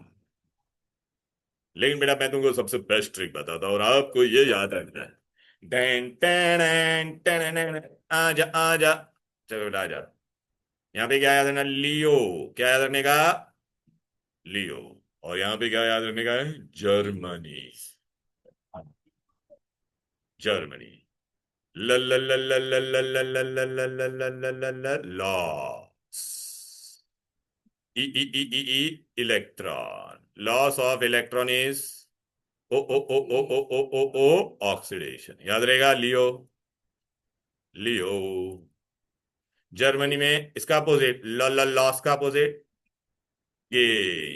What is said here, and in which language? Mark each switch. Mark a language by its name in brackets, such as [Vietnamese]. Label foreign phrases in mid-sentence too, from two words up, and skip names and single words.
[Hindi] लेकिन बेटा मैं तुमको सबसे [English] best trick [Hindi] बताता हूं और आपको ये याद रखना है। डैन टैन टैन टैन, आजा आजा। चलो बेटा आजा। यहाँ पे क्या याद रखना? लियो। क्या याद रखने का? लियो। और यहाँ पे क्या याद रखने का है? जर्मनी। जर्मनी। ल ल ल ल ल ल ल ल ल ल ल ल ल ल ल लॉस। ई ई ई ई ई इलेक्ट्रॉन। [English] loss of electron is ओ ओ ओ ओ ओ ओ ओ ओ ऑक्सीडेशन। [Hindi] याद रहेगा? [English] लियो। [Hindi] लियो। जर्मनी में इसका अपोजिट ल ल लॉस का अपोजिट गेन।